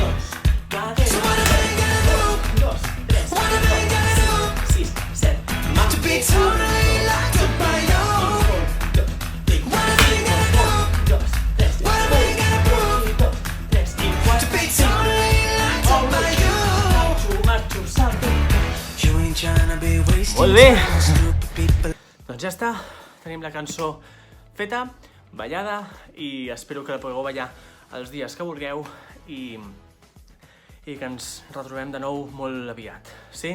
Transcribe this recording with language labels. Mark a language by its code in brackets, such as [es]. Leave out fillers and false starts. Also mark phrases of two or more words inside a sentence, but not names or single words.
[en] So what a man gotta do? What a man gotta do? To be totally locked up by you? What a man gotta do? What a man gotta prove? To be totally [ca] Molt bé! Doncs ja està, tenim la cançó feta, ballada, i espero que la pugueu ballar els dies que vulgueu i que ens retrobem de nou molt aviat, sí?